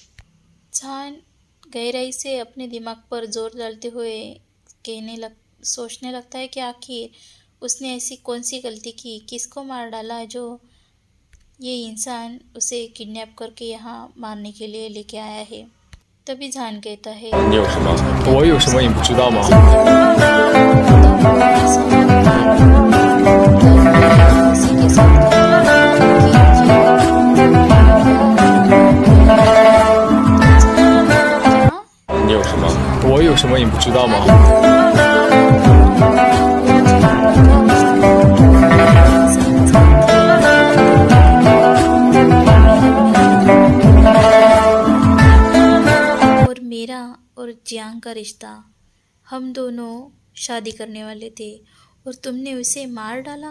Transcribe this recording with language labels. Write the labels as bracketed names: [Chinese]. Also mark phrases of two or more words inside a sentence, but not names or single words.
[Hindi] जान गहराई से अपने दिमाग पर जोर डालते हुए सोचने लगता है कि आखिर उसने ऐसी कौन सी गलती की, किसको मार डाला जो ये इंसान उसे किडनैप करके यहाँ मारने के लिए लेके आया है। तभी जान कहता है, [Chinese] 你有什么？我有什么你不知道吗？你有什么？我有什么你不知道吗？ [Hindi] और मेरा और जियांग का रिश्ता, हम दोनों शादी करने वाले थे और तुमने उसे मार डाला।